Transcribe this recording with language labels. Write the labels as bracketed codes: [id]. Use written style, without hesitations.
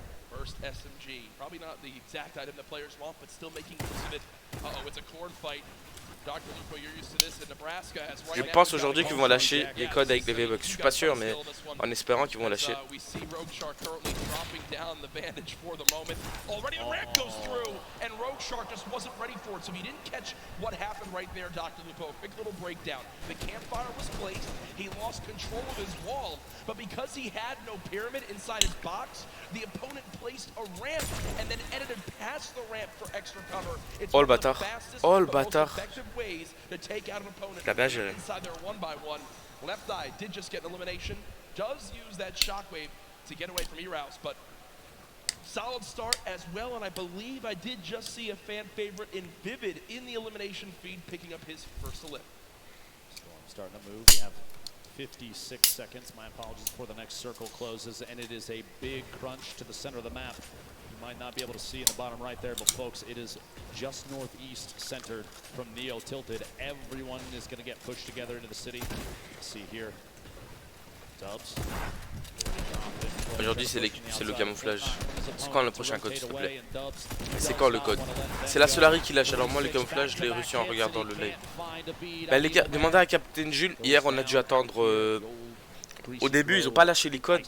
[en] First SMG, probably not the exact item the players want, but still making use of it. Uh-oh, it's a corn fight. Dr. Lupo, you're used to this in Nebraska. [fr] Je pense aujourd'hui qu'ils vont lâcher les codes avec les V-Bucks. Je suis pas sûr, mais en espérant qu'ils vont lâcher. [en] We see Rogueshark currently dropping down the bandage for the moment. Already the ramp goes through, and Rogueshark just wasn't ready for it. So he didn't catch what happened right there, Dr. Lupo. Quick little breakdown. The campfire was placed. He lost control of his wall, but because he had no pyramid inside his box, the opponent placed a ramp and then edited past the ramp for extra cover. It's [fr] Oh le bâtard. Oh le bâtard. [en] ways to take out an opponent [fr] bien géré. [en] inside their 1-by-1. Left Eye did just get an elimination. Does use that shockwave to get away from Erouse, but solid start as well. And I believe I did just see a fan favorite in Vivid in the elimination feed picking up his first elim. Storm starting to move. We have 56 seconds. My apologies before the next circle closes, and it is a big crunch to the center of the map. You might not be able to see in the bottom right there, but folks, it is just northeast centered from Neo tilted. Everyone is going to get pushed together into the city. See here, Dubs. [fr] Aujourd'hui c'est le camouflage. C'est quand le prochain code s'il te plaît? C'est quand le code? C'est la Solari qui lâche. Alors moi le camouflage je l'ai reçu en regardant le live. Bah les gars, demandez à Captain Jules. Hier on a dû attendre. Au début ils ont pas lâché les codes.